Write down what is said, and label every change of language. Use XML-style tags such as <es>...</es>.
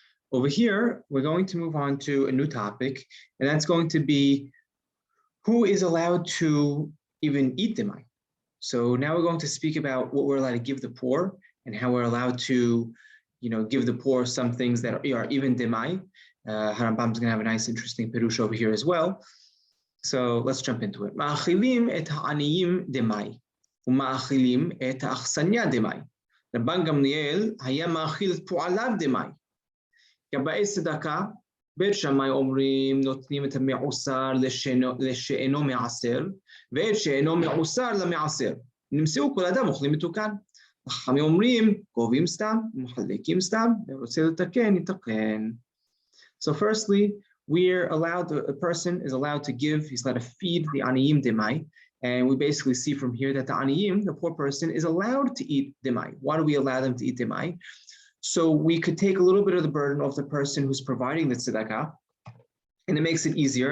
<en>Over here, we're going to move on to a new topic, and that's going to be who is allowed to even eat Demai. So now we're going to speak about what we're allowed to give the poor and how we're allowed to, give the poor some things that are even Demai. Harambam is going to have a nice, interesting perush over here as well. So let's jump into it.</en> <he>Ma'achilim et ha'aniyim Demai. ומאכילים את האכסניה דמאי. רבן גמליאל היה מאכיל את פועליו דמאי. גבאי צדקה, בית שמאי אומרים נותנים את המעוסר לשאינו מעשר, ואת שאינו מעוסר למעשר. נמצאו כל אדם אוכלים מתוקן. חכמים אומרים גובים סתם, ומחלקים סתם, ורוצה לתקן, יתקן.</he> <en>So firstly, a person is allowed to give, he's allowed to feed the aniyim demai. And we basically see from here that the aniyim, the poor person, is allowed to eat demai. Why do we allow them to eat demai? So we could take a little bit of the burden off the person who's providing the tzedakah, and it makes it easier.</en>